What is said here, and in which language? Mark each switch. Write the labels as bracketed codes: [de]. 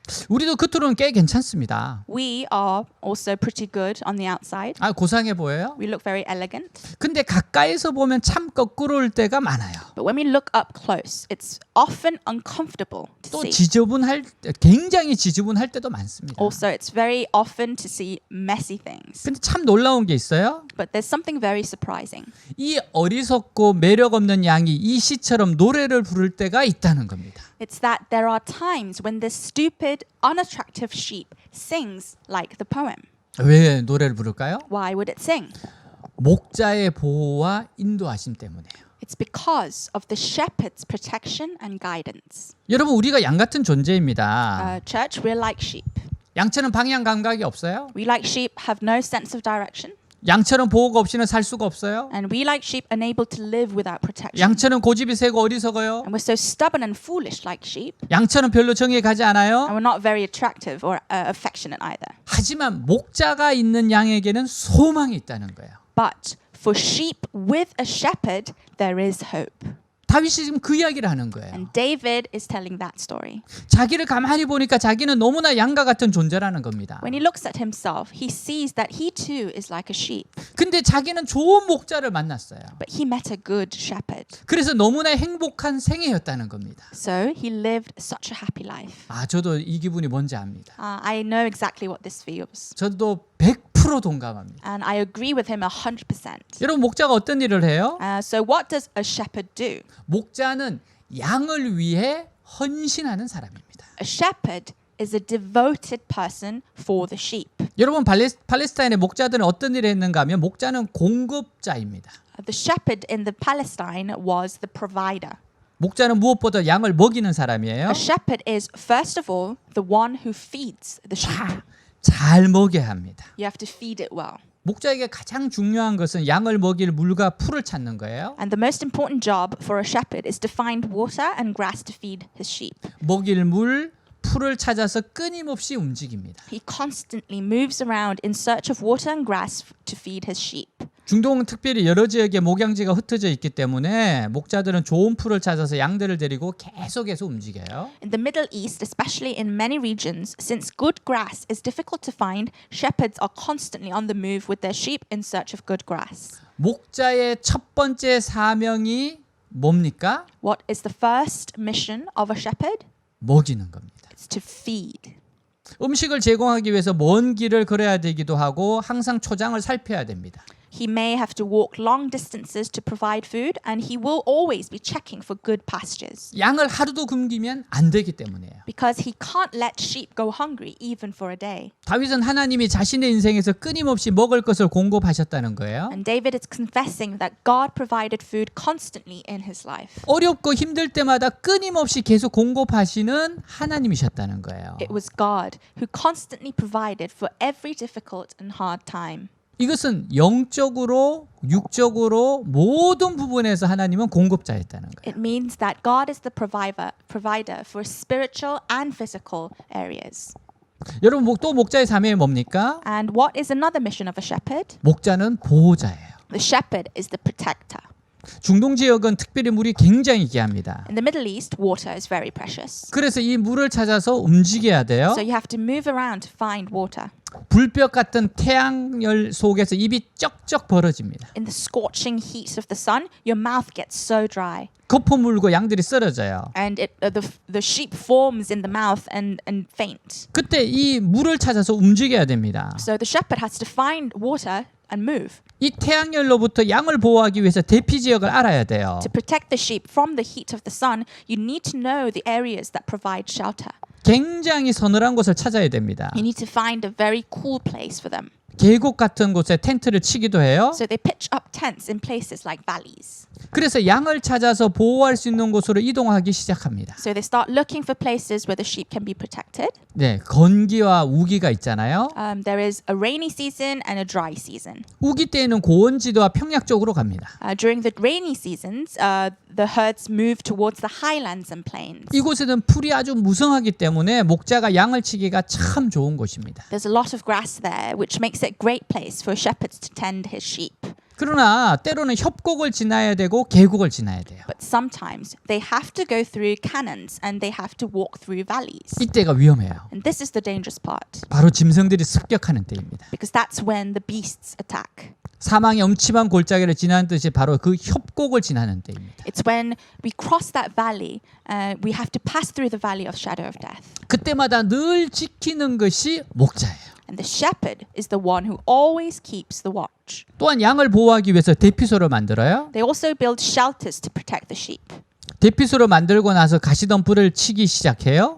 [ko] 우리도 겉으로는 꽤 괜찮습니다. [en] We are also pretty good on the outside. [ko] 아, 고상해 보여요? [en] We look very elegant. [ko] 근데 가까이서 보면 참 거꾸로울 때가 많아요. [en] But when we look up close, it's often uncomfortable to [ko] 또 [en] see. [ko] 굉장히 지저분할 때도 많습니다. [en] Also, it's very often to see messy things. [ko] 근데 참 놀라운 게 있어요. [en] But there's something very surprising. [ko] 이 어리석고 매력 없는 양이 이 시처럼 노래를 부를 때가 있다는 겁니다. [en] It's that there are times when this stupid, unattractive sheep sings like the poem. [ko] 왜 노래를 부를까요? [en] Why would it sing? [ko] 목자의 보호와 인도하심 때문에요. [en] It's because of the shepherd's protection and guidance. [ko] 여러분 우리가 양 같은 존재입니다. [en] Church, we're like sheep. [ko] 양처럼 방향 감각이 없어요. [en] We, like sheep, have no sense of direction. [ko] 양처럼 보호가 없이는 살 수가 없어요. [en] And we, like sheep, unable to live without protection. [ko] 양처럼 고집이 세고 어리석어요. [en] And we're so stubborn and foolish like sheep. [ko] 양처럼 별로 정에 가지 않아요. [en] And we're not very attractive or affectionate either. [ko] 하지만 목자가 있는 양에게는 소망이 있다는 거예요. [en] But for sheep with a shepherd, there is hope. [ko] 다윗이 지금 그 이야기를 하는 거예요. [en] And David is telling that story. [ko] 자기를 가만히 보니까 자기는 너무나 양과 같은 존재라는 겁니다. [en] When he looks at himself, he sees that he too is like a sheep. [ko] 근데 자기는 좋은 목자를 만났어요. [en] But he met a good shepherd. [ko] 그래서 너무나 행복한 생애였다는 겁니다. [en] So he lived such a happy life. [ko] 아, 저도 이 기분이 뭔지 압니다. [en] I know exactly what this feels. [ko] 저도 100% 동감합니다. [en] And I agree with him 100%. [ko] 여러분, 목자가 어떤 일을 해요? [en] So what does a shepherd do? [ko] 목자는 양을 위해 헌신하는 사람입니다. [en] A shepherd is a devoted person for the sheep. [ko] 여러분, 팔레스타인의 목자들은 어떤 일을 했는가 하면 목자는 공급자입니다. [en] The shepherd in the Palestine was the provider. [ko] 목자는 무엇보다 양을 먹이는 사람이에요. [en] A shepherd is first of all the one who feeds the sheep. [ko] 잘 먹여야 합니다. [en] You have to feed it well. [ko] 목자에게 가장 중요한 것은 양을 먹일 물과 풀을 찾는 거예요. [en] And the most important job for a shepherd is to find water and grass to feed his sheep. [ko] 먹일 물, 풀을 찾아서 끊임없이 움직입니다. [en] He constantly moves around in search of water and grass to feed his sheep. [ko] 중동은 특별히 여러 지역에 목양지가 흩어져 있기 때문에 목자들은 좋은 풀을 찾아서 양들을 데리고 계속해서 움직여요. [en] In the Middle East, especially in many regions, since good grass is difficult to find, shepherds are constantly on the move with their sheep in search of good grass. [ko] 목자의 첫 번째 사명이 뭡니까? [en] What is the first mission of a shepherd? [ko] 먹이는 겁니다. [en] It's to feed. [ko] 음식을 제공하기 위해서 먼 길을 걸어야 되기도 하고 항상 초장을 살펴야 됩니다. [en] He may have to walk long distances to provide food, and he will always be checking for good pastures. [ko] 양을 하루도 굶기면 안 되기 때문이에요. [en] Because he can't let sheep go hungry even for a day. [ko] 다윗은 하나님이 자신의 인생에서 끊임없이 먹을 것을 공급하셨다는 거예요. [en] And David is confessing that God provided food constantly in his life. [ko] 어렵고 힘들 때마다 끊임없이 계속 공급하시는 하나님이셨다는 거예요. [en] It was God who constantly provided for every difficult and hard time. [ko] 이것은 영적으로, 육적으로 모든 부분에서 하나님은 공급자였다는 거예요. [en] It means that God is the provider for spiritual and physical areas. [ko] 여러분, 또 목자의 사명이 뭡니까? [en] And what is another mission of a shepherd? [ko] 목자는 보호자예요. [en] The shepherd is the protector. [ko] 중동 지역은 특별히 물이 굉장히 귀합니다. [en] In the Middle East, water is very precious. [ko] 그래서 이 물을 찾아서 움직여야 돼요. [en] So you have to move around to find water. [ko] 불볕 같은 태양열 속에서 입이 쩍쩍 벌어집니다. [en] In the scorching heat of the sun, your mouth gets so dry. [ko] 거품 물고 양들이 쓰러져요. [en] And the sheep forms in the mouth and faint. [ko] 그때 이 물을 찾아서 움직여야 됩니다. [en] So the shepherd has to find water and move. [ko] 이 태양열로부터 양을 보호하기 위해서 대피 지역을 알아야 돼요. [en] To protect the sheep from the heat of the sun, you need to know the areas that provide shelter. [ko] 굉장히 서늘한 곳을 찾아야 됩니다. [en] You need to find a very cool place for them. [ko] 계곡 같은 곳에 텐트를 치기도 해요. [en] So they pitch up tents in places like valleys. [ko] 그래서 양을 찾아서 보호할 수 있는 곳으로 이동하기 시작합니다. [en] So they start looking for places where the sheep can be protected. [ko] 네, 건기와 우기가 있잖아요. [en] There is a rainy season and a dry season. [ko] 우기 때에는 고원지대와 평약 쪽으로 갑니다. [en] During the rainy seasons, the herds move towards the highlands and plains. [ko] 이곳에는 풀이 아주 무성하기 때문에 목자가 양을 치기가 참 좋은 곳입니다. [en] There's a lot of grass there, which makes it a great place for shepherds to tend his sheep. [ko] 그러나 때로는 협곡을 지나야 되고 계곡을 지나야 돼요. [en] But sometimes they have to go through canyons and they have to walk through valleys. [ko] 이때가 위험해요. [en] And this is the dangerous part. [ko] 바로 짐승들이 습격하는 때입니다. [en] Because that's when the beasts attack. [ko] 사망의 엄침한 골짜기를 지나는 뜻이 바로 그 협곡을 지나는 때입니다. [en] It's when we cross that valley, we have to pass through the valley of shadow of death. [ko] 그때마다 늘 지키는 것이 목자예요. [en] And the shepherd is the one who always keeps the watch. [ko] 또한 양을 보호하기 위해서 대피소를 만들어요. [en] They also build shelters to protect the sheep. [ko] 대피소를 만들고 나서 가시덤불을 치기 시작해요.